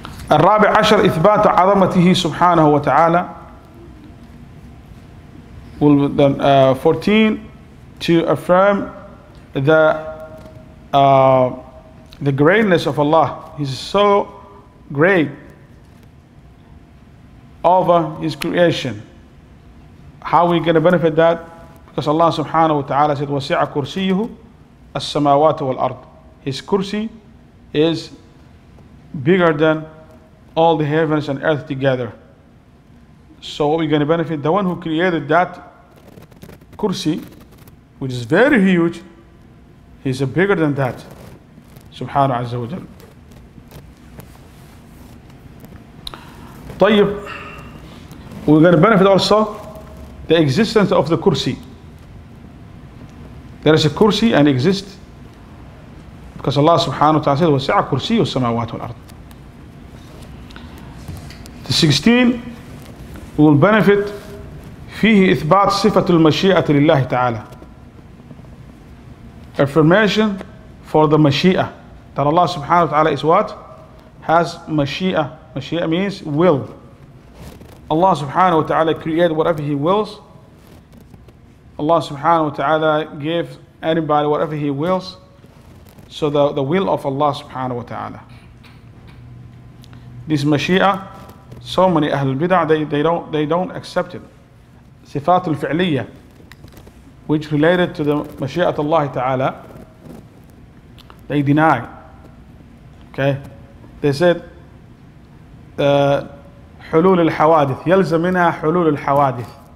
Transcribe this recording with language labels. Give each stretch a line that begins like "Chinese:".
Arabic: الرابع عشر إثبات عظمته سبحانه وتعالى.
English: 14, to affirm the greatness of Allah. He's so great over His creation. How are we going to benefit that? Because Allah subhanahu wa ta'ala said,
Arabic: وَسِعَ كُرْسِيُّهُ السَّمَاوَاتُ وَالْأَرْضِ.
English: His kursi is bigger than all the heavens and earth together. So what are we going to benefit? The one who created that kursi, which is very huge, He's bigger than that. Subhanahu azza wa jal. طيب, we're going to benefit also the existence of the kursi. There is a kursi and exists because Allah subhanahu wa ta'ala said,
Arabic: وَسِعَ كُرْسِيُّ السَّمَاوَاتِ وَالْأَرْضِ.
English: The 16, we will benefit
Arabic: فيه إثبات صفة المشيئة لله تعالى.
English: Affirmation for the Mashi'ah, that Allah subhanahu wa ta'ala is what? Has Mashi'ah. Mashi'ah means will. Allah subhanahu wa ta'ala created whatever He wills. Allah subhanahu wa ta'ala gave anybody whatever He wills. So the will of Allah subhanahu wa ta'ala. This Mashi'ah, so many Ahlul Bid'ah, they don't accept it. Sifatul Fi'liyah, which related to the Mashi'at Allah ta'ala, they deny. Okay? They said,
Arabic: حلول الحوادث يلزم منها حلول الحوادث.